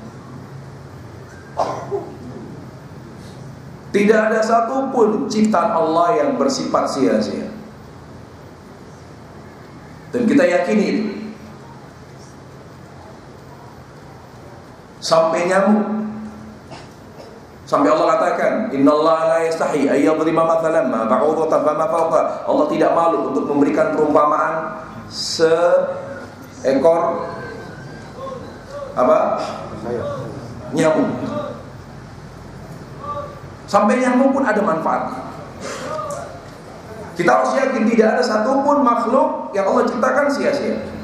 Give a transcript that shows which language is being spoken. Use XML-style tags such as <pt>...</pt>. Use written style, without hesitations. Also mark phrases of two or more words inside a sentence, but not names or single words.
<id>Tidak ada satupun ciptaan Allah yang bersifat sia-sia. Dan kita yakini itu. Sampai nyamuk, sampai Allah katakan,</id> <ar>إن الله لا يستحيي أن يضرب مثلا ما بعوضة فما فوق.</ar> <id>Allah tidak malu untuk memberikan perumpamaan seekor nyamuk. Sampai nyamuk pun ada manfaatnya. Kita harus yakin tidak ada satupun makhluk yang Allah ciptakan sia-sia.</id>